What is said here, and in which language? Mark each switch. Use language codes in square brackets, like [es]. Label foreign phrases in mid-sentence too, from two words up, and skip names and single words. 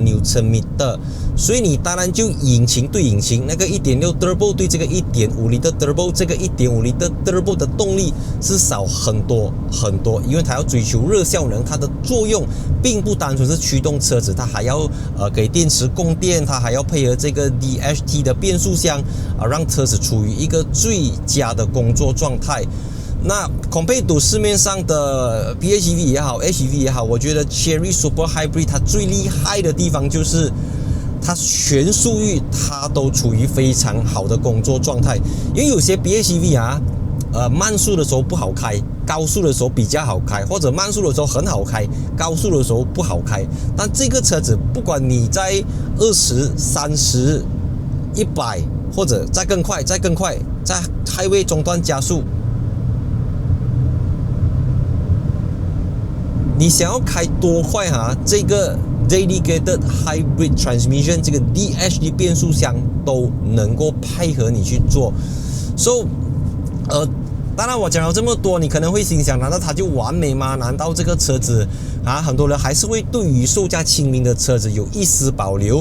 [zh] Nm 的，所以你當然就引擎對引擎，那個 1.6 Turbo 對這個 1.5L Turbo， 這個 1.5L Turbo 的動力是少很多，因為它要追求熱效能，它的作用並不單純是驅動車子，它還要給電池供電，它還要配合這個 DHT 的變速箱讓車子處於一個最佳的工作狀態。那 [en] compared to [zh] 市面上的 PHEV 也好 HEV 也好，我覺得 Chery Super Hybrid 它最厲害的地方就是它全速域它都處於非常好的工作狀態。因為有些 PHEV 啊，慢速的時候不好開，高速的時候比較好開，或者慢速的時候很好開，高速的時候不好開。但這個車子不管你在20、30、100，或者再更快，在 highway 中段加速，你想要開多快哈？這個 [en] Dedicated Hybrid Transmission [zh] 這個 DHD 變速箱都能夠配合你去做。So，當然我講了這麼多，你可能會心想，難道它就完美嗎？難道這個車子啊，很多人還是會對於售價親民的車子有一絲保留？